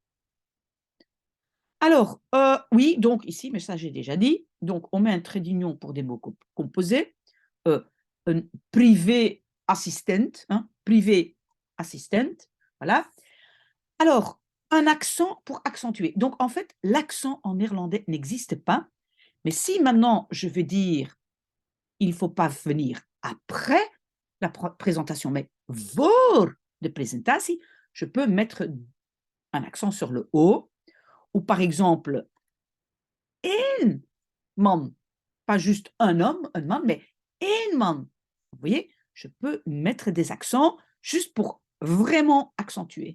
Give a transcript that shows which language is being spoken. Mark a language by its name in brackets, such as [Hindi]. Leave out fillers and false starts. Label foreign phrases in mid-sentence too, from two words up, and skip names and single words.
[French] Alors, oui, donc ici, mais ça j'ai déjà dit, donc on met un trait d'union pour des mots composés, heu, un privé assistant, hein, privé assistant, voilà. Alors, un accent pour accentuer. Donc en fait, l'accent en néerlandais n'existe pas, mais si maintenant je veux dire: «Il ne faut pas venir après la présentation, mais [Dutch] voor de presentatie», [French] je peux mettre un accent sur le O ou par exemple [Dutch] één man, [French] pas juste un homme, un man, mais [Dutch] één man. [French] Vous voyez? Je peux mettre des accents juste pour vraiment accentuer.